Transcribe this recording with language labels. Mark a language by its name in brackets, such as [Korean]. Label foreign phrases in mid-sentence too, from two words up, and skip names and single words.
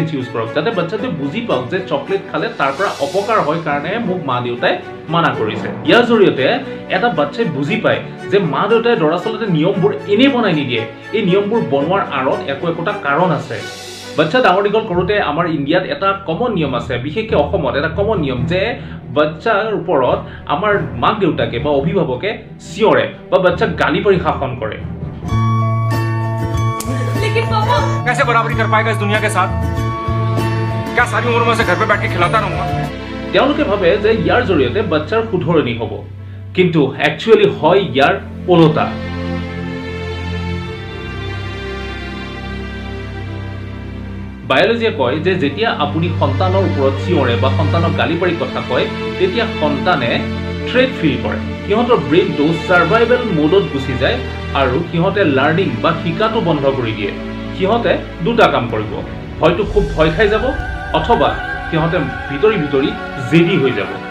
[Assamese] ইউজ কৰক যাতে বাচ্চাটোৱে বুজি পাওক যে চকলেট খালে তাৰ পৰা অপকাৰ হয় কাৰণে মোক মা দেউতাই মানা কৰিছে ইয়াৰ জৰিয়তে এটা বাচ্চাই বুজি পায় যে মা দেউতাই দৰাচলতে নিয়মবোৰ এনেই বনাই নিদিয়ে এই নিয়মবোৰ বনোৱাৰ আঁৰত একোটা কাৰণ আছে বাচ্চা ডাঙৰ দীঘল কৰোঁতে আমাৰ ইণ্ডিয়াত এটা কমন নিয়ম আছে বিশেষকৈ অসমত এটা কমন নিয়ম যে বাচ্চাৰ ওপৰত আমাৰ মাক দেউতাকে বা অভিভাৱকে চিঞৰে বা বাচ্চাক গালি পাৰি শাসন কৰে [Hindi] कैसे बराबरी कर पाएगा इस दुनिया के साथ क्या सारी उम्र में से घर पे बैठ के खिलाता रहूंगा [Assamese] তেওঁলোকে ভাবে যে ইয়াৰ জৰিয়তে বাচ্চাৰ শুধৰণি হ'ব কিন্তু একচুয়ালি হয় ইয়াৰ ওলোটা বায়োলজিয়ে কয় যে যেতিয়া আপুনি সন্তানৰ ওপৰত চিঞৰে বা সন্তানক গালি পাৰি কথা কয় তেতিয়া সন্তানে [English] threat feel [Assamese] কৰে সিহঁতৰ ব্ৰেইনটো [English] survival mode [Assamese] গুচি যায় আৰু সিহঁতে লাৰ্নিং বা শিকাটো বন্ধ কৰি দিয়ে সিহঁতে দুটা কাম কৰিব হয়তো খুব ভয় খাই যাব অথবা সিহঁতে ভিতৰি ভিতৰি জেদি হৈ যাব